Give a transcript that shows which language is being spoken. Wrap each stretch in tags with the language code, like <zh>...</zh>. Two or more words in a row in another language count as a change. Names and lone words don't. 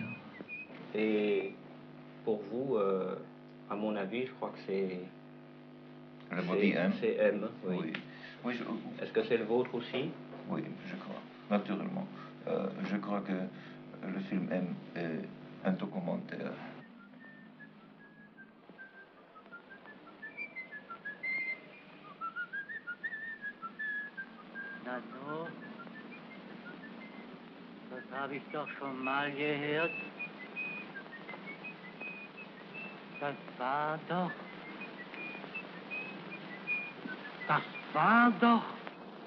<fr>Et pour vous, à mon avis, je crois que c'est... Le body M. C'est M, oui. Oui, est-ce que c'est le vôtre aussi? Oui, je crois, naturellement. Je crois que le film M est un documentaire.</fr> <de>Nano, das habe ich doch schon mal gehört. Das war doch</de>